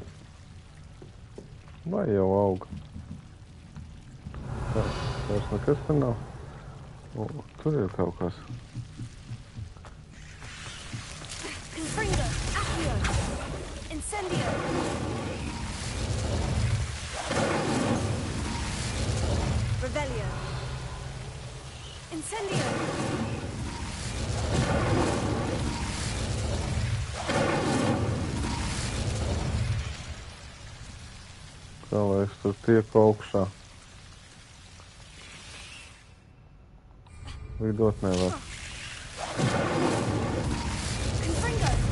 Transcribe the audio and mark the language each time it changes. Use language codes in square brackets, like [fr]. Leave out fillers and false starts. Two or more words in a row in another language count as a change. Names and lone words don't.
[lv] Vai jau aug? Tā, vairs nekas te nav. O, tur ir kaut kas. [la] Confringo. Accio. Incendio. Revelio. Incendio. [lv] Kā lai es tur tieku augšā? Lidot nevar. [la] Confringo.